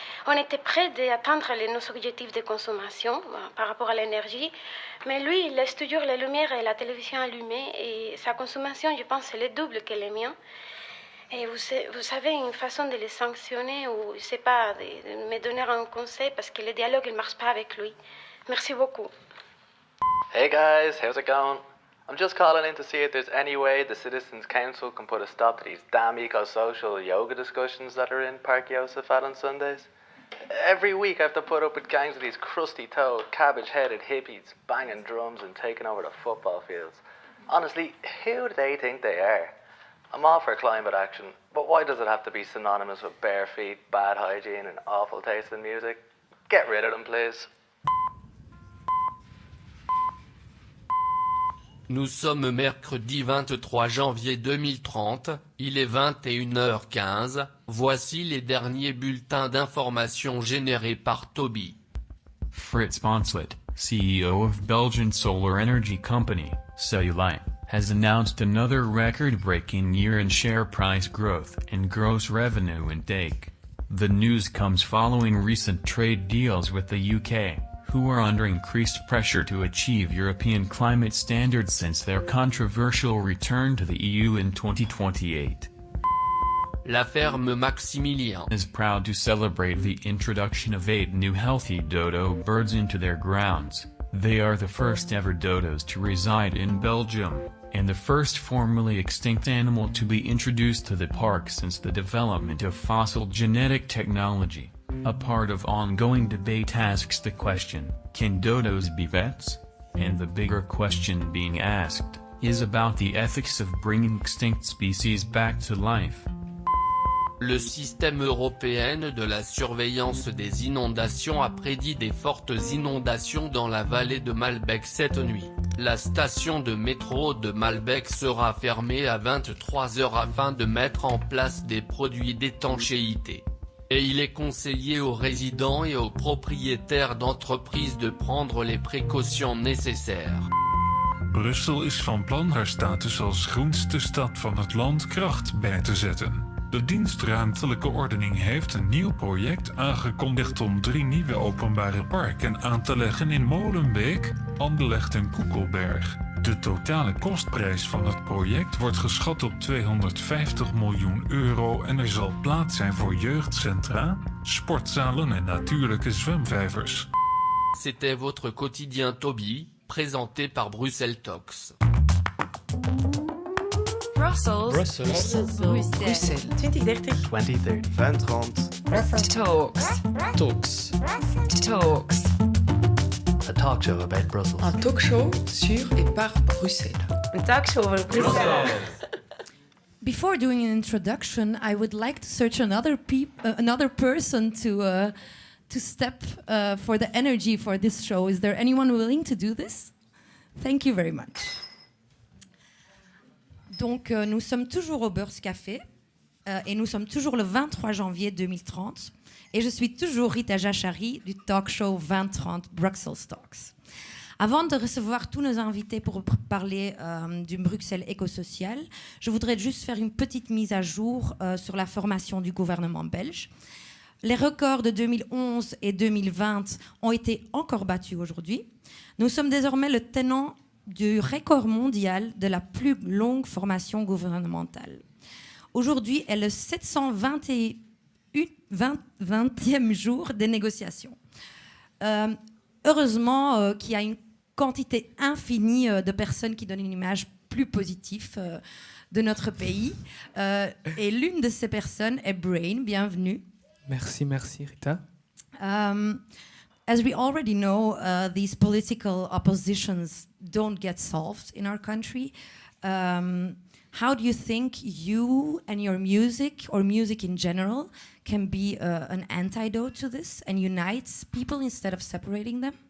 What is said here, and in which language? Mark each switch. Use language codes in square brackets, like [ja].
[fr] On était près d'atteindre nos objectifs de consommation par rapport à l'énergie, mais lui, il laisse toujours les lumières et la télévision allumées et sa consommation, je pense, c'est le double que les miens. Et vous savez une façon de les sanctionner ou, je sais pas, de me donner un conseil parce que le dialogue ne marche pas avec lui. Merci beaucoup. [en] Hey guys, how's it going? I'm just calling in to see if there's any way the Citizens Council can put a stop to these damn eco-social yoga discussions that are in Park Josephat on Sundays. Every week I have to put up with gangs of these crusty-toed, cabbage-headed hippies banging drums and taking over the football fields. Honestly, who do they think they are? I'm all for climate action, but why does it have to be synonymous with bare feet, bad hygiene and awful taste in music? Get rid of them, please. [fr] Nous sommes mercredi 23 janvier 2030, il est 21h15, voici les derniers bulletins d'information générés par Toby. [en] Frits Bonslet, CEO of Belgian solar energy company, Cellulite, has announced another record-breaking year in share price growth and gross revenue intake. The news comes following recent trade deals with the UK, who are under increased pressure to achieve European climate standards since their controversial return to the EU in 2028. La ferme Maximilien is proud to celebrate the introduction of 8 new healthy dodo birds into their grounds. They are the first ever dodos to reside in Belgium, and the first formerly extinct animal to be introduced to the park since the development of fossil genetic technology. A part of ongoing debate asks the question, can dodos be vets? And the bigger question being asked is about the ethics of bringing extinct species back to life. [fr] Le système européen de la surveillance des inondations a prédit des fortes inondations dans la vallée de Malbec cette nuit. La station de métro de Malbec sera fermée à 23h afin de mettre en place des produits d'étanchéité. Et il est conseillé aux résidents et aux propriétaires d'entreprises de prendre les précautions nécessaires. [nl] Brussel is van plan haar status als groenste stad van het land kracht bij te zetten. De dienst Ruimtelijke Ordening heeft een nieuw project aangekondigd om 3 nieuwe openbare parken aan te leggen in Molenbeek, Anderlecht en Koekelberg. De totale kostprijs van het project wordt geschat op €250 miljoen en er zal plaats zijn voor jeugdcentra, sportzalen en natuurlijke zwemvijvers. [fr] C'était votre quotidien Toby, présenté par Bruxelles Talks. [en] Brussels 2030. 2030. Talks. A talk show about Brussels. [fr] Un talk show sur et par Bruxelles. [nl] Een talkshow over Bruxelles. [en] Before doing an introduction, I would like to search another person to step for the energy for this show. Is there anyone willing to do this? Thank you very much. [fr] Donc, nous sommes toujours au Beurs Café et nous sommes toujours le 23 janvier 2030. Et je suis toujours Rita Jachari du talk show 2030 Bruxelles Talks. Avant de recevoir tous nos invités pour parler du Bruxelles écosocial, je voudrais juste faire une petite mise à jour sur la formation du gouvernement belge. Les records de 2011 et 2020 ont été encore battus aujourd'hui. Nous sommes désormais le tenant du record mondial de la plus longue formation gouvernementale. Aujourd'hui est le 720e jour des négociations. Heureusement qu'il y a une quantité infinie de personnes qui donnent une image plus positive de notre pays. Et l'une de ces personnes est Brain. Bienvenue. Merci Rita. [en] As we already know, these political oppositions don't get solved in our country. How do you think you and your music, or music in general, can be an antidote to this and unites people instead of separating them?